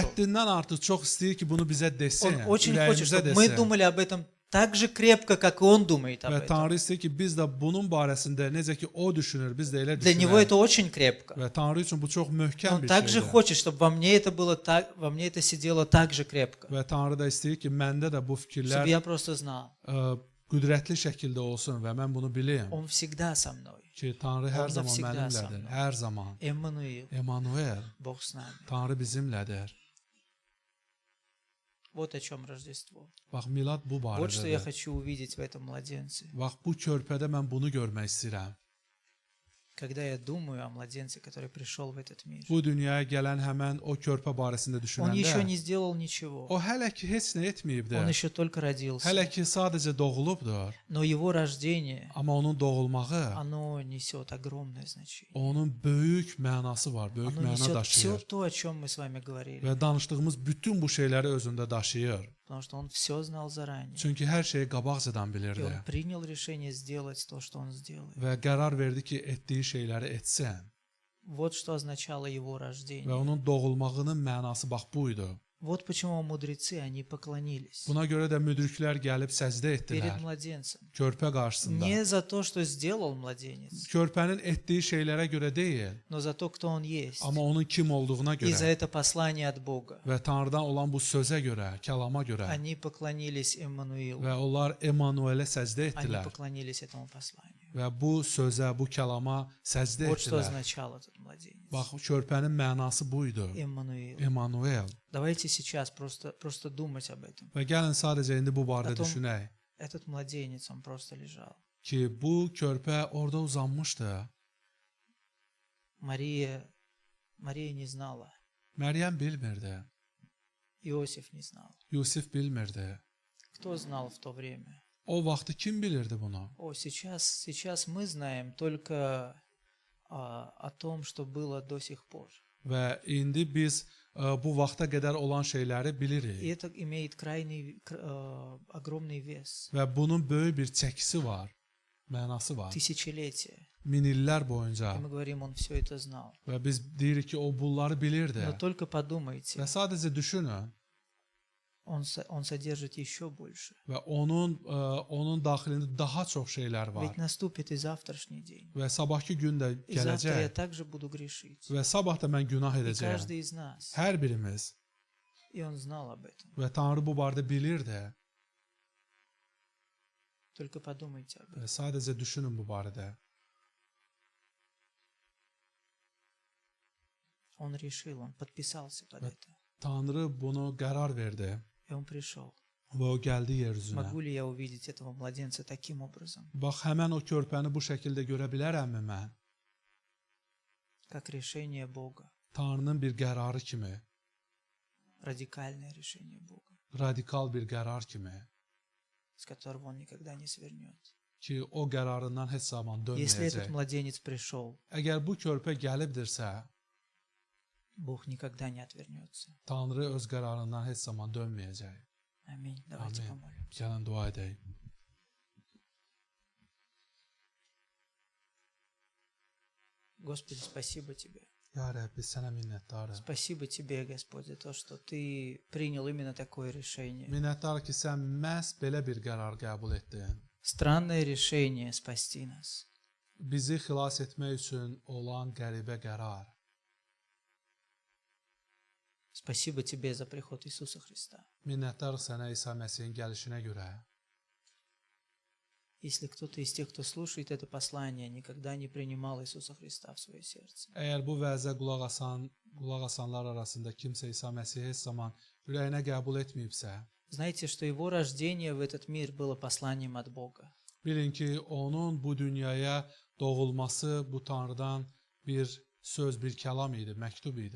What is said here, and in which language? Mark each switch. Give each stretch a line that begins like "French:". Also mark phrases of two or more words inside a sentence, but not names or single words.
Azerbaijani: həddindən artıq çox istəyir ki, bunu bizə desin,
Russian: Он очень хочет,
Azerbaijani: ürəyimizə
Russian: чтобы мы
Azerbaijani: desin.
Russian: думали об этом так же крепко, как и Он думает об
Azerbaijani: Və
Russian: этом.
Azerbaijani: Tanrı istəyir ki, biz də bunun barəsində necə ki o düşünür, biz də elə
Russian: Для Него
Azerbaijani: düşünək.
Russian: это очень крепко.
Azerbaijani: Və Tanrı üçün bu çox möhkəm
Russian: Он
Azerbaijani: bir
Russian: также
Azerbaijani: şeydir.
Russian: хочет, чтобы во мне это было так, во мне это сидело так же крепко,
Azerbaijani: Və Tanrı da istəyir ki, məndə də bu
Russian: чтобы
Azerbaijani: fikirlər
Russian: я просто знал,
Azerbaijani: qüdrətli şəkildə olsun və mən bunu bilim
Russian: Он всегда со mной.
Azerbaijani: ki, Tanrı hər
Russian: Он
Azerbaijani: zaman
Russian: навсегда со
Azerbaijani: mənimlədir,
Russian: mной.
Azerbaijani: hər zaman.
Russian: Эммануил,
Azerbaijani: Emanuel,
Russian: Бог с нами.
Azerbaijani: Tanrı bizimlədir.
Russian: Вот о чем Рождество.
Azerbaijani: Bax, milad bu
Russian: Вот что я
Azerbaijani: barədədir.
Russian: хочу увидеть в этом младенце.
Azerbaijani: Bax, bu körpədə mən bunu görmək istəyirəm.
Russian: Когда я думаю о младенце, который пришел в этот мир.
Azerbaijani: Bu dünyaya gələn həmən o körpə barəsində
Russian: Он еще
Azerbaijani: düşünəndə,
Russian: не сделал ничего.
Azerbaijani: o hələ ki heç nə
Russian: Он
Azerbaijani: etməyibdir.
Russian: еще только родился.
Azerbaijani: Hələ ki sadəcə doğulubdur.
Russian: Но его rождение,
Azerbaijani: Amma onun doğulmağı,
Russian: оно несет огромное значение.
Azerbaijani: onun böyük mənası var, böyük
Russian: Оно
Azerbaijani: məna
Russian: несет все
Azerbaijani: daşıyır.
Russian: то, о чем мы с вами говорили.
Azerbaijani: Və danışdığımız bütün bu şeyləri özündə daşıyır.
Russian: Потому что он все знал заранее.
Azerbaijani: Çünki hər şeyi qabaqcadan
Russian: И
Azerbaijani: bilirdi.
Russian: он принял решение сделать то, что он сделает.
Azerbaijani: Və qərar verdi ki, etdiyi şeyləri etsin.
Russian: Вот что означало его
Azerbaijani: Və
Russian: рождение.
Azerbaijani: onun doğulmağının mənası bax bu idi.
Russian: Вот почему мудрецы, они поклонились
Azerbaijani: Buna görə də müdriklər gəlib səcdə
Russian: перед
Azerbaijani: etdilər
Russian: младенцем.
Azerbaijani: körpə qarşısında.
Russian: Не за то, что сделал mладенец,
Azerbaijani: Körpənin etdiyi şeylərə görə deyil,
Russian: но за то, кто он есть.
Azerbaijani: amma onun kim olduğuna
Russian: И за
Azerbaijani: görə
Russian: это послание от Бога.
Azerbaijani: və Tanrıdan olan bu sözə görə, kəlama görə
Russian: Они поклонились Эммануилу.
Azerbaijani: və onlar Emanuelə səcdə
Russian: Они
Azerbaijani: etdilər
Russian: поклонились этому посланию.
Azerbaijani: və bu sözə, bu kəlama səcdə
Russian: Вот что
Azerbaijani: etdilər.
Russian: означал этот младенец.
Azerbaijani: Bax, körpənin mənası bu idi.
Russian: Эммануил.
Azerbaijani: Emanuel.
Russian: Давайте сейчас просто думать об этом.
Azerbaijani: Və gəlin sadəcə indi bu barədə Atom- düşünək
Russian: Этот младенец, он просто лежал.
Azerbaijani: ki, bu körpə orada uzanmışdı.
Russian: Мария не знала.
Azerbaijani: Məryəm bilmirdi,
Russian: Иосиф не знал.
Azerbaijani: Yusif bilmirdi.
Russian: Кто знал в то время?
Azerbaijani: O vaxtı kim bilirdi bunu?
Russian: Сейчас мы знаем только о том, что было до сих пор.
Azerbaijani: Və indi biz bu vaxta qədər olan şeyləri
Russian: И
Azerbaijani: bilirik.
Russian: это имеет огромный вес.
Azerbaijani: Və bunun böyük bir çəkisi var, mənası var.
Russian: Тысячелетия.
Azerbaijani: Min illər boyunca.
Russian: И мы говорим, он все это знал.
Azerbaijani: Və biz deyirik ki, o bunları bilirdi.
Russian: Но только подумайте,
Azerbaijani: Və sadəcə düşünün
Russian: он содержит еще больше.
Azerbaijani: və onun daxilində daha çox şeylər var.
Russian: Ведь наступит и завтрашний день.
Azerbaijani: Və sabahki gün də
Russian: И завтра я
Azerbaijani: gələcək
Russian: также буду грешить.
Azerbaijani: və sabah da mən günah
Russian: И
Azerbaijani: edəcəyəm.
Russian: каждый из нас.
Azerbaijani: Hər birimiz.
Russian: И он знал об этом.
Azerbaijani: Və Tanrı bu barədə bilirdi.
Russian: Только подумайте об этом.
Azerbaijani: Və sadəcə düşünün bu barədə.
Russian: Он решил, он подписался под это.
Azerbaijani: Tanrı bunu qərar verdi
Russian: И он пришел.
Azerbaijani: və o gəldi yer üzünə.
Russian: Могу ли я увидеть этого младенца таким образом,
Azerbaijani: Bax, həmən o körpəni bu şəkildə görə bilərəmmi mən?
Russian: как решение Бога,
Azerbaijani: Tanrının bir qərarı kimi,
Russian: радикальное решение Бога,
Azerbaijani: radikal bir qərar kimi
Russian: с которого он никогда не свернет?
Azerbaijani: ki, o qərarından heç zaman
Russian: Если этот
Azerbaijani: dönməyəcək.
Russian: младенец пришел,
Azerbaijani: Əgər bu körpə gəlibdirsə,
Russian: Бог никогда не отвернется.
Azerbaijani: Tanrı öz qərarından heç zaman dönməyəcək.
Russian: Аминь. Давайте
Azerbaijani: Amin.
Russian: помолимся.
Azerbaijani: Gəlin dua edək.
Russian: Господи, спасибо Тебе.
Azerbaijani: Ya Rəbbi, sənə minnətdarım.
Russian: Спасибо Тебе, Господь, за то, что Ты принял именно такое решение.
Azerbaijani: Minnətdarım ki, sən məhz belə bir qərar qəbul etdin.
Russian: Странное решение спасти нас.
Azerbaijani: Bizi xilas etmək üçün olan qəribə qərar.
Russian: Спасибо Тебе за приход Иисуса Христа.
Azerbaijani: Minnətdarıq sənə İsa Məsihin gəlişinə görə.
Russian: Если кто-то из тех, кто слушает это послание, никогда не принимал Иисуса Христа в свое сердце,
Azerbaijani: Əgər bu vəzə qulaq asanlar arasında kimsə İsa Məsihi heç zaman ürəyinə qəbul etməyibsə,
Russian: Знаете, что его рождение в этот мир было посланием от Бога.
Azerbaijani: Bilin ki, onun bu dünyaya doğulması bu Tanrıdan bir söz, bir kəlam idi, məktub idi.